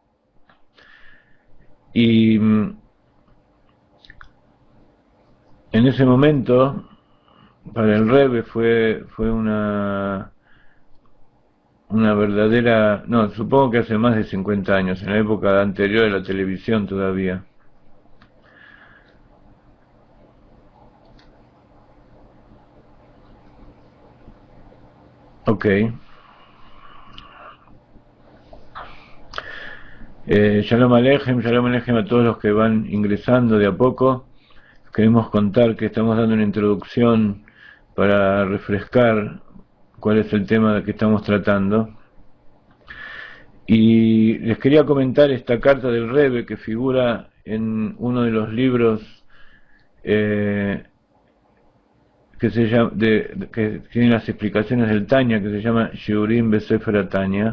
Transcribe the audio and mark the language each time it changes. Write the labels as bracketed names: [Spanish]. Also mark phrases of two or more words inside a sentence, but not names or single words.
[Spanish] Y en ese momento, para el Rebbe fue una verdadera, no, supongo que hace más de 50 años, en la época anterior a la televisión todavía. Ok. [Hebrew] שלום עליכם [Spanish] a todos los que van ingresando de a poco. Queremos contar que estamos dando una introducción para refrescar cuál es el tema que estamos tratando. Y les quería comentar esta carta del Rebbe que figura en uno de los libros que se llama, que tiene las explicaciones del Tanya, que se llama Shiurim Besefer Tanya.